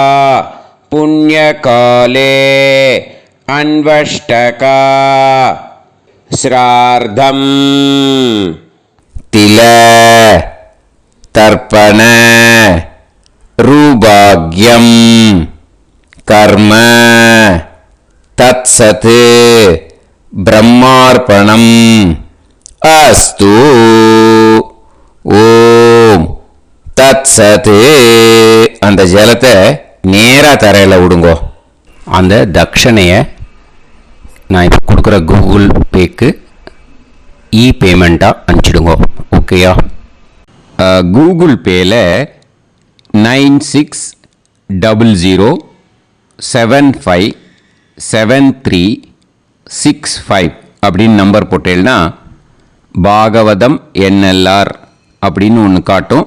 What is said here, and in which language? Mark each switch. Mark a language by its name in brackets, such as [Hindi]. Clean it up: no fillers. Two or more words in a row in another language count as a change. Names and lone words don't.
[Sanskrit] पुण्यकाले अन्वष्टका श्रार्धम् तिल तर्पण रूभाग्यं कर्म तत्सत् ब्रह्मार्पणम् अस्तु. ॐ तत् सत्. [Tamil] அந்த ஜலத்தை நேராக தரையில் விடுங்கோ. அந்த தட்சணையை நான் இப்போ கொடுக்குற கூகுள் பேக்கு பேமெண்ட்டாக அனுப்பிச்சிடுங்கோ. ஓகேயா? கூகுள் பேயில் 9600757365 அப்படின்னு நம்பர் போட்டேன்னா பாகவதம் NLR அப்படின்னு ஒன்று காட்டும்.